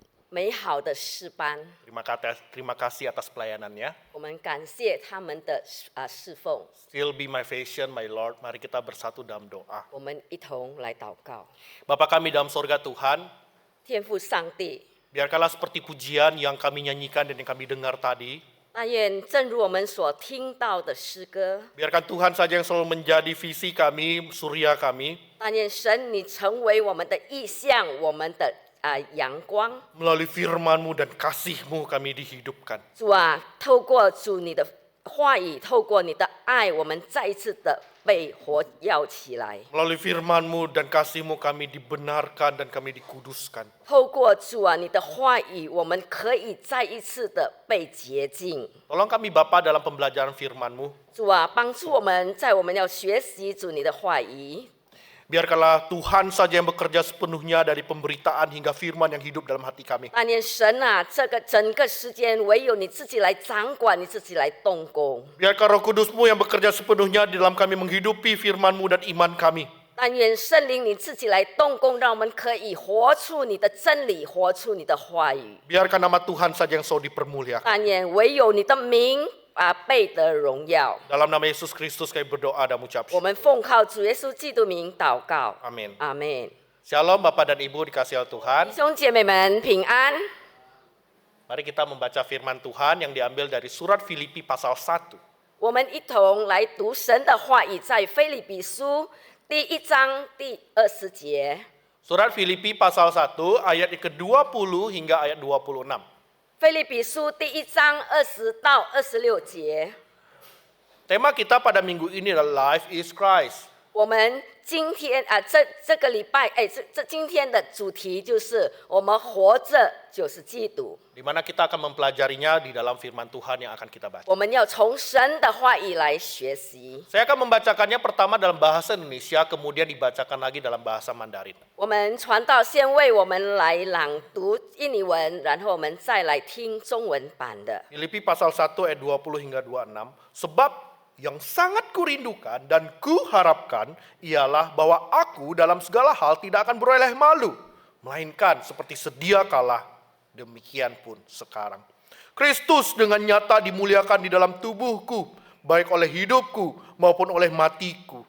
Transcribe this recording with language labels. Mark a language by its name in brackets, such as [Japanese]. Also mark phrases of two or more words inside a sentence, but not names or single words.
[Chinese] 美好的诗班， [Indonesian] Terima kasih atas pelayanannya. [Chinese] 我们感谢他们的侍奉。 [English] Still be my vision, my Lord. [Indonesian] Mari kita bersatu dalam doa. [Chinese] 我们一同来祷告。 [Indonesian] Bapa kami dalam sorga Tuhan, [Chinese] 天父上帝， [Indonesian] biarkanlah seperti pujian yang kami nyanyikan dan yang kami dengar tadi. [Chinese] 但愿正如我们所听到的诗歌， [Indonesian] Biarkan Tuhan saja yang selalu menjadi visi kami, surya kami. [Chinese] 但愿神你成为我们的意象，我们的阳光。 [Indonesian] Melalui firman-Mu dan kasih-Mu kami dihidupkan. [Chinese] 主啊，透过主你的话语，透过你的爱，我们再一次的被活跃起来。 [Indonesian] Melalui firman-Mu dan kasih-Mu kami dibenarkan dan kami dikuduskan. [Chinese] 透过主啊，你的话语，我们可以再一次的被洁净。 [Indonesian] Tolong kami Bapa dalam pembelajaran firman-Mu. [Chinese] 主啊，帮助我们，在我们要学习主你的话语。 [Indonesian] Biarkanlah Tuhan saja yang bekerja sepenuhnya dari pemberitaan hingga firman yang hidup dalam hati kami. [Chinese] 但愿神啊，这个整个时间唯有你自己来掌管，你自己来动工。 [Indonesian] Biarkan Roh Kudus-Mu yang bekerja sepenuhnya di dalam kami menghidupi firman-Mu dan iman kami. [Chinese] 但愿圣灵你自己来动工，让我们可以活出你的真理，活出你的话语。 [Indonesian] Biarkan nama Tuhan saja yang selalu dipermuliakan. [Chinese] 但愿唯有你的名被得荣耀。 [Indonesian] Dalam nama Yesus Kristus kami berdoa dan mengucap [Chinese] 我们奉靠主耶稣基督名祷告， amin. 阿门。 [Indonesian] Shalom Bapak dan Ibu dikasihi oleh Tuhan. [Chinese] 弟兄姐妹们平安。 [Indonesian] Mari kita membaca firman Tuhan yang diambil dari surat Filipi pasal 1. [Chinese] 我们一同来读神的话语，在腓立比书第1章第20节。 [Indonesian] Surat Filipi pasal 1 ayat ke-20 hingga ayat 26. [Chinese] 腓立比书第1章20到26节。 [Indonesian] Tema kita pada minggu ini adalah [English] Life is Christ. [Chinese] 我们今天这个礼拜今天的主题就是我们活着就是基督。 [Indonesian] Di mana kita akan mempelajarinya di dalam firman Tuhan yang akan kita baca. [Chinese] 我们要从神的话语来学习。 [Indonesian] Saya akan membacakannya pertama dalam bahasa Indonesia, kemudian dibacakan lagi dalam bahasa Mandarin. [Chinese] 我们传道先为我们来朗读印尼文，然后我们再来听中文版的。 [Indonesian] Filipi pasal 1 ayat 20 hingga 26. Sebab yang sangat kurindukan dan kuharapkan ialah bahwa aku dalam segala hal tidak akan beroleh malu, melainkan seperti sedia kala, demikian pun sekarang. Kristus dengan nyata dimuliakan di dalam tubuhku, baik oleh hidupku maupun oleh matiku.